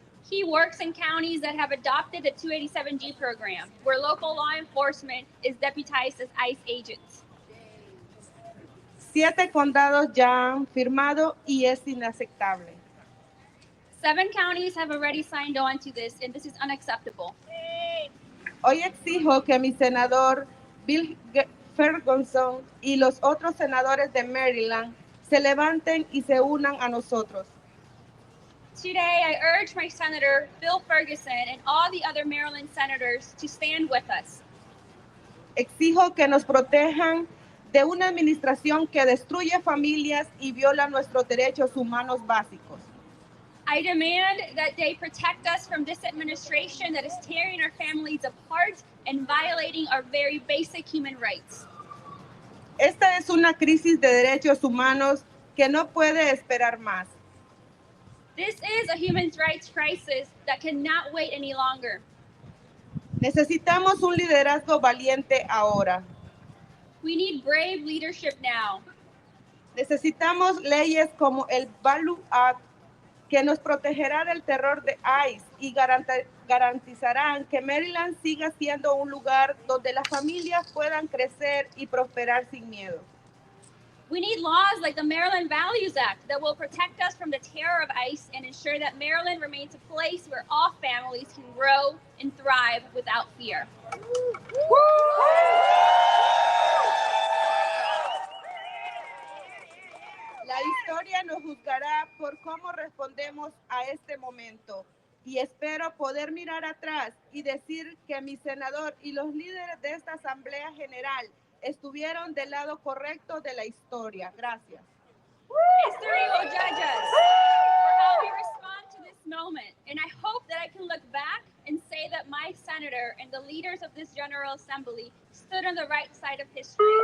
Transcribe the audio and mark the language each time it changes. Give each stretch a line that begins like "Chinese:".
English: He works in counties that have adopted the 287G program, where local law enforcement is deputized as ICE agents.
Spanish: 7 condados ya han firmado y es inaceptable.
English: 7 counties have already signed on to this, and this is unacceptable.
Spanish: Hoy exijo que mi senador Bill Ferguson y los otros senadores de Maryland se levanten y se unan a nosotros.
English: Today, I urge my Senator Bill Ferguson and all the other Maryland senators to stand with us.
Spanish: Exijo que nos protejan de una administración que destruye familias y viola nuestros derechos humanos básicos.
English: I demand that they protect us from this administration that is tearing our families apart and violating our very basic human rights.
Spanish: Esta es una crisis de derechos humanos que no puede esperar más.
English: This is a human rights crisis that cannot wait any longer.
Spanish: Necesitamos un liderazgo valiente ahora.
English: We need brave leadership now.
Spanish: Necesitamos leyes como el Value Act que nos protegerá del terror de ICE y garantizarán que Maryland siga siendo un lugar donde las familias puedan crecer y prosperar sin miedo.
English: We need laws like the Maryland Values Act that will protect us from the terror of ICE and ensure that Maryland remains a place where all families can grow and thrive without fear.
Spanish: La historia nos juzgará por cómo respondemos a este momento y espero poder mirar atrás y decir que mi senador y los líderes de esta Asamblea General estuvieron del lado correcto de la historia. Gracias.
English: History will judge us for how we respond to this moment, and I hope that I can look back and say that my senator and the leaders of this General Assembly stood on the right side of history.